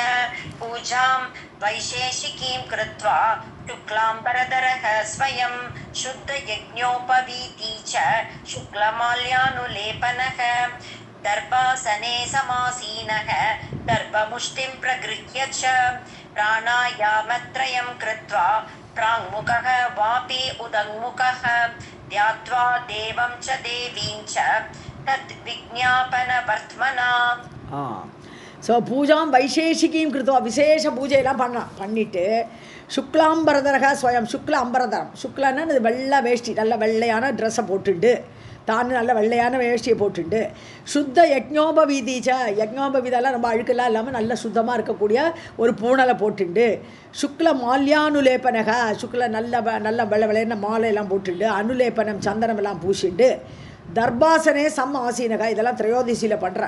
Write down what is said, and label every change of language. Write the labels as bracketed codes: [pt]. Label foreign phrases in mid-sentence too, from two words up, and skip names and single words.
[sa] पूजां वैशेषिकीं कृत्वा शुक्लाम्बरधरः स्वयं शुद्धयज्ञोपवीती च शुक्लमाल्यानुलेपनः दर्भासने समासीनः दर्भमुष्टिं प्रगृह्य च प्राणायामत्रयं कृत्वा प्राङ्मुखः वापि उदङ्मुखः ध्यात्वा देवं च देवीं च तद्विज्ञापनवर्त्मना. [ta] ஸோ [sa] पूजां वैशेषिकीम् कृत्वा [ta] விசேஷ பூஜையெல்லாம் பண்ணிவிட்டு [sa] शुक्लाम्बरधरः स्वयं शुक्ल अम्बरधरम् [ta] சுக்லன்னா அது வெள்ளை வேஷ்டி நல்ல வெள்ளையான ட்ரெஸ்ஸை போட்டுண்டு தான் நல்ல வெள்ளையான வேஷ்டியை போட்டுண்டு [sa] शुद्ध यज्ञोपवीती च [ta] யஜ்ஞோபவீதெல்லாம் ரொம்ப அழுக்கெல்லாம் இல்லாமல் நல்ல சுத்தமாக இருக்கக்கூடிய ஒரு பூணலை போட்டுண்டு [sa] शुक्ल माल्यानुलेपनः [ta] சுக்ல நல்ல வெள்ளை வெள்ளையான மாலையெல்லாம் போட்டுண்டு அனுலேபனம் சந்தனமெல்லாம் பூசிண்டு [sa] दर्भासने आसीनः [ta] இதெல்லாம் திரையோதசியில் பண்ணுறேன்.